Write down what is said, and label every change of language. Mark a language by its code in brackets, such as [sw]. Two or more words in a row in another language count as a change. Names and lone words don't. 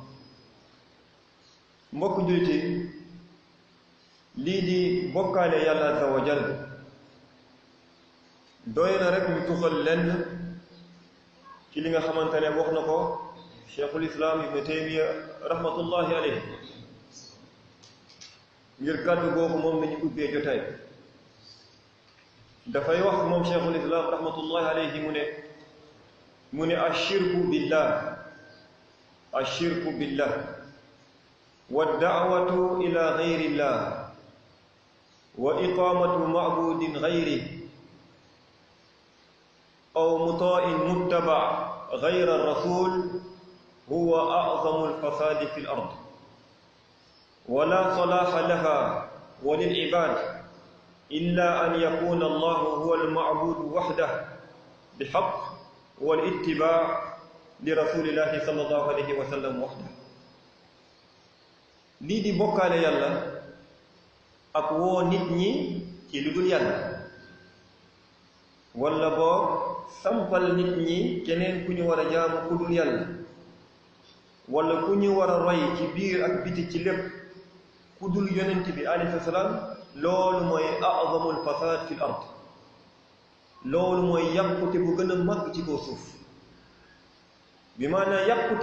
[wo] mbokk julliti, lii di bokkaale yàlla [ar] عز وجل [wo] doy na rek ñu tuxal lenn ci li nga xamante ne wax na ko cheikhul islam ibnu taymiya [ar] رحمة الله عليه [wo] ngir kàddu googu moom nañu ubbee jotaay dafay wax moom cheikhul islam [ar] رحمة الله عليه [wo] mu ne [ar] الشرك بالله ودعوة إلى غير الله وإقامة معبود غير أو مطاع متبع غير الرسول هو أعظم الفساد في الأرض ولا صلاح لها وللعباد إلا أن يكون الله هو المعبود وحده بحق والاتباع لرسول الله صلى الله عليه وسلم وحده. [wo] lii di bokkaale yàlla ak woo nit ñi ci lu dul yàlla walla boo sampal nit ñi keneen ku ñu war a jaamu ku dul yàlla walla ku ñu war a roy ci biir ak biti ci lépp ku dul yonent bi [ar] عليه السلام [wo] loolu mooy [ar] أعظم الفساد في الأرض [wo] loolu mooy yàqute bu gën a màgg ci kaw suuf bi maanaam yàqute